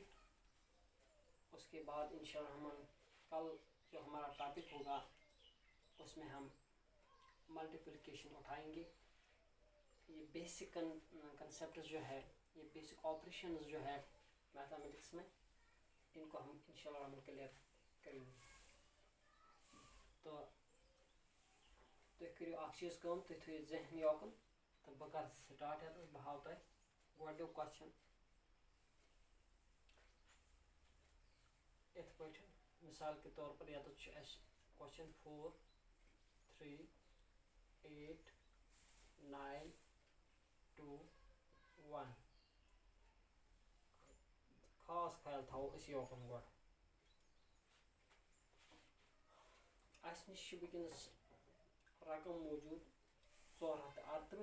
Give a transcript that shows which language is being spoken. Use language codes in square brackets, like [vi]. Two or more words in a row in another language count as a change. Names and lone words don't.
[ur] اس کے بعد انشاءاللہ ہم کل جو ہمارا ٹاپک ہوگا اس میں ہم ملٹیپلیکیشن اٹھائیں گے. یہ [en] basic concepts [ur] جو ہے، یہ [en] basic operations [ur] جو ہے میتھمیٹکس میں، ان کو ہم انشاءاللہ ہم کلیئر کریں گے. [ks] تو تُہۍ کٔرِو اَکھ چیٖز کٲم، تُہۍ تھٲیِو ذہن یوکُن تہٕ بہٕ کَرٕ سٹاٹ ییٚتَس. بہٕ ہاوٕ تۄہہِ گۄڈٕنیُک کوسچن یِتھ پٲٹھۍ. [ur] مثال کے طور پر [ks] ییٚتَس چھُ اَسہِ کوسچن 4 3 8 9 2 1. خاص خیال تھاوو أسۍ یوکُن گۄڈٕ. اَسہِ نِش چھِ وٕنکٮ۪نَس رقم موٗجوٗد 438.